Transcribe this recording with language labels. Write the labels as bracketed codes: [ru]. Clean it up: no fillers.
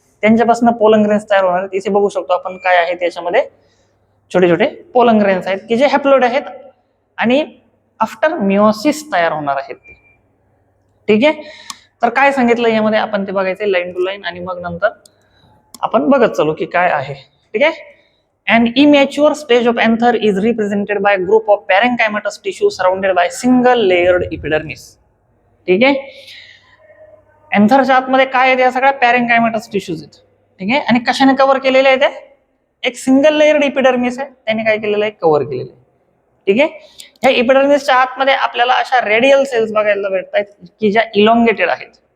[mr] त्यांच्यापासून pollen grains तयार होणार आहेत. इथे बघू शकतो आपण काय आहे त्याच्यामध्ये छोटे छोटे पोलन ग्रेन्स आहेत की जे हॅप्लॉइड आहेत आणि आफ्टर मिओसिस तयार होणार आहेत ते. ठीक आहे, तर काय सांगितलं यामध्ये आपण ते बघायचे लाईन टू लाईन आणि मग नंतर आपण बघत चालू की काय आहे. ठीक आहे, [en] an immature stage of anther is represented by a group of parenchymatous tissue surrounded by single layered epidermis. [mr] ठीक आहे, एन्थरच्या आतमध्ये काय आहे? या सगळ्या पॅरेंकायमॅटस टिश्यूज आहेत. ठीक आहे, आणि कशाने कव्हर केलेले आहे? ते एक सिंगल लेयर्ड इपिडर्मिस आहे, त्याने काय केलेलं आहे? कव्हर केलेलं आहे. ठीक आहे, या इपिडर्मिसच्या आतमध्ये आपल्याला अशा रेडियल सेल्स बघायला भेटतात की ज्या इलॉंगेटेड आहेत.